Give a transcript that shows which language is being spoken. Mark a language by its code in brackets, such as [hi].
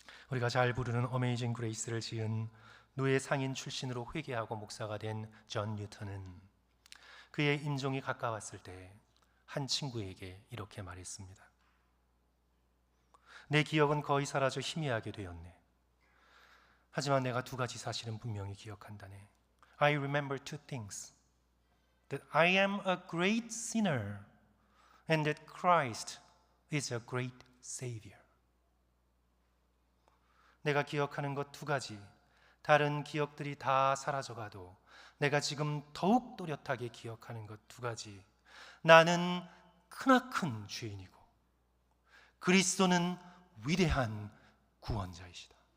[ko] 우리가 잘 부르는 어메이징 그레이스를 지은 노예 상인 출신으로 회개하고 목사가 된 존 뉴턴은 그의 임종이 가까웠을 때 한 친구에게 이렇게 말했습니다. 내 기억은 거의 사라져 희미하게 되었네. 하지만 내가 두 가지 사실은 분명히 기억한다네. [en] I remember two things. That I am a great sinner and that Christ is a great Savior. [ko] 내가 기억하는 것 두 가지, 다른 기억들이 다 사라져가도 내가 지금 더욱 또렷하게 기억하는 것 두 가지. 나는 크나큰 죄인이고 그리스도는 위대한 구원자이시다.